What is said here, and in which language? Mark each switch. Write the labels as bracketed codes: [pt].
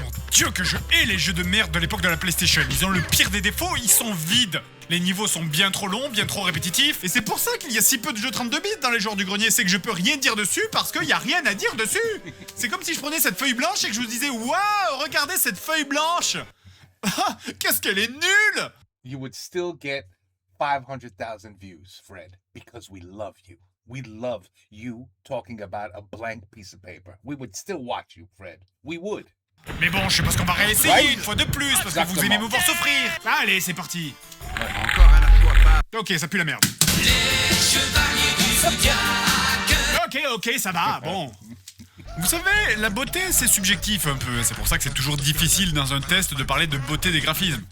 [fr] Dieu que je hais les jeux de merde de l'époque de la PlayStation. Ils ont le pire des défauts, ils sont vides. Les niveaux sont bien trop longs, bien trop répétitifs. Et c'est pour ça qu'il y a si peu de jeux 32 bits dans les genres du grenier. C'est que je peux rien dire dessus parce qu'il y a rien à dire dessus. C'est comme si je prenais cette feuille blanche et que je vous disais « Waouh, regardez cette feuille blanche !» Qu'est-ce qu'elle est nulle! [en] You would still get 500,000 views, Fred, because we love you. We love you talking about a blank piece of paper. We would still watch you, Fred. We would. [fr] Mais bon, je sais pas ce qu'on va réessayer Ouais. une fois de plus, parce que vous aimez me voir souffrir. Allez, c'est parti. Encore un aquapart. Ok, ça pue la merde. Ok, ça va, bon. Vous savez, la beauté, c'est subjectif un peu. C'est pour ça que c'est toujours difficile dans un test de parler de beauté des graphismes.